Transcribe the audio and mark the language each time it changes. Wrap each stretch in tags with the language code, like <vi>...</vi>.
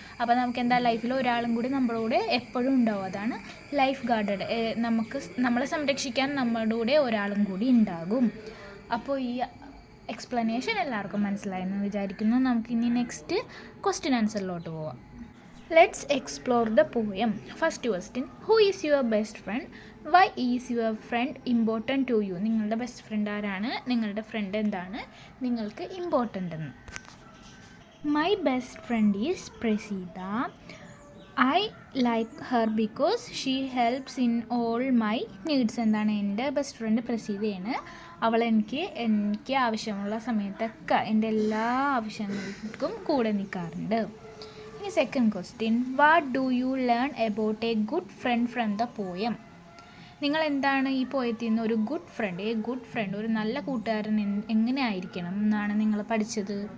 <ml>അപ്പോൾ നമുക്ക് ലൈഫിൽ ഒരാളും കൂടി നമ്മുടെ കൂടെ എപ്പോഴും ഉണ്ടാവും. അതാണ് ലൈഫ് ഗാർഡഡ്. നമ്മളെ സംരക്ഷിക്കാൻ നമ്മുടെ കൂടെ ഒരാളും കൂടി ഉണ്ടാകും. അപ്പോൾ ഈ എക്സ്പ്ലനേഷൻ എല്ലാവർക്കും മനസ്സിലായെന്ന് വിചാരിക്കുന്നു. നമുക്കിനി നെക്സ്റ്റ് ക്വസ്റ്റ്യൻ ആൻസറിലോട്ട് പോവാം.</ml> <en>Let's explore the poem. First question, who is your best friend? Why is your friend important to you?</en> <ml>നിങ്ങളുടെ ബെസ്റ്റ് ഫ്രണ്ട് ആരാണ്? നിങ്ങളുടെ ഫ്രണ്ട് എന്താണ് നിങ്ങൾക്ക് ഇമ്പോർട്ടൻ്റ് എന്ന്?</ml> <en>My best friend is Prasida. I like her because she helps in all my needs.</en> <ml>എന്താണ്? എൻ്റെ best friend പ്രസീതയാണ്. അവൾ എനിക്ക് ആവശ്യമുള്ള സമയത്തൊക്കെ എൻ്റെ എല്ലാ ആവശ്യങ്ങൾക്കും കൂടെ നിൽക്കാറുണ്ട്.</ml> <en>Second question, what do you learn about a good friend from the poem?</en> <ml>നിങ്ങൾ എന്താണ് ഈ പോയത്തിൽ നിന്ന് ഒരു ഗുഡ് ഫ്രണ്ട്, ഒരു നല്ല കൂട്ടുകാരൻ എങ്ങനെ ആയിരിക്കണം എന്നാണ് നിങ്ങൾ പഠിച്ചത്?</ml>